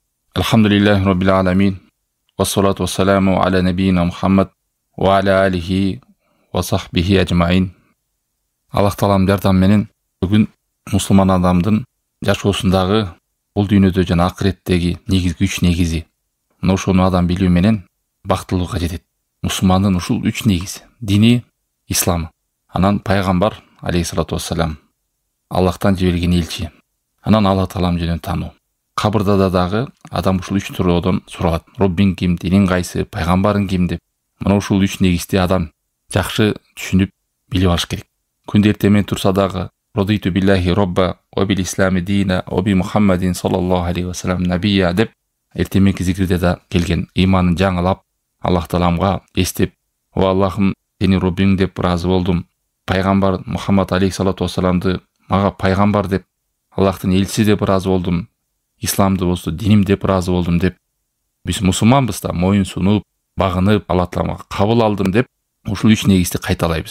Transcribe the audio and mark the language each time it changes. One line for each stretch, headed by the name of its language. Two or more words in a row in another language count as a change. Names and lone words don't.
Arabic: الحمد لله رب العالمين. والصلاة والسلام على نبينا محمد وعلى آله وصحبه أجمعين.
Kyrgyz: Аллах Таалам жардам менен бүгүн мусулман адамдын жашоосундагы бул дүйнөдө жана акыреттеги негизги үч негизи. Мына ошону адам билүү менен бактылууга жетет. Мусулмандын ушул үч негизи: дини, исламы, анан пайгамбар
Arabic: عليه الصلاة والسلام,
Kyrgyz: Аллахтан жиберилген элчи, анан Алла Таалам жөнүндө таануу. Кабырда дагы адам ушул үч туроодон суралат. Роббиң ким, диниң кайсы, пайгамбарың ким деп. Мына ушул үч негизди адам жакшы түшүнүп билип алыш керек. Күндө эртемен турса дагы
Arabic: رضيت بالله ربا وبالإسلام دينا وبمحمد صلى الله عليه وسلم نبيا
Kyrgyz: деп эртеменки зикирде да келген. Иманын жаңылап, Аллах Тааламга эстеп, "О Аллахым, сени Роббиң деп ыраазы болдум. Пайгамбар Мухаммад
Arabic: عليه الصلاة والسلام
Kyrgyz: мага пайгамбар деп, Аллахтын элчиси деп ыраазы болдум. Исламды болсо диним деп ыраазы болдум" деп биз мусулманбыз да моюн сунуп, багынып, Алла Тааламга кабыл алдым деп ушул үч негизди кайталайбыз.